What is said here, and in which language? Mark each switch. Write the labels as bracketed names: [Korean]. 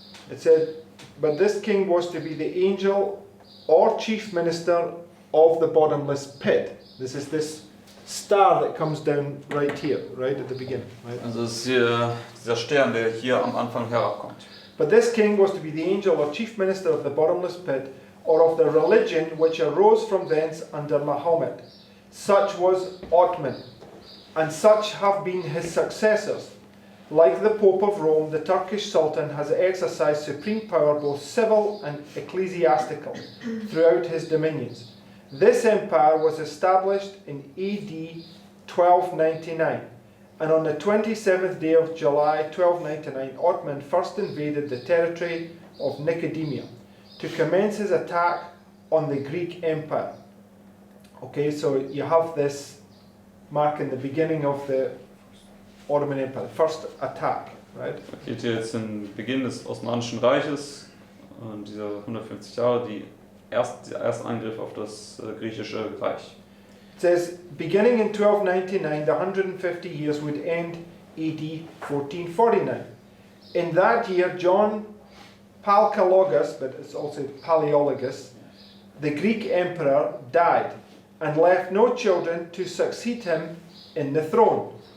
[English] It said, but this king was to be the angel or chief minister of the bottomless pit. This is this star that comes down right here, right at the beginning, right? [German] Also es ist hier dieser Stern, der hier am Anfang herabkommt. [English] But this king was to be the angel or chief minister of the bottomless pit, or of the religion which arose from thence under Mahomet. Such was Ottoman, and such have been his successors. Like the Pope of Rome, the Turkish Sultan has exercised supreme power, both civil and ecclesiastical, throughout his dominions. This empire was established in AD 1299, and on the 27th day of July 1299, Ottoman first invaded the territory of Nicomedia to commence his attack on the Greek Empire. Okay, so you have this marking the beginning of the Ottoman Empire, first attack, right? [German] Geht hier jetzt den Beginn des Osmanischen Reiches, dieser 150 Jahre, der erste Angriff auf das griechische Reich. [English] It says, beginning in 1299, the 150 years would end AD 1449. In that year, John Palaiologos, but it's also Palaiologos, the Greek emperor, died and left no children to succeed him in the throne.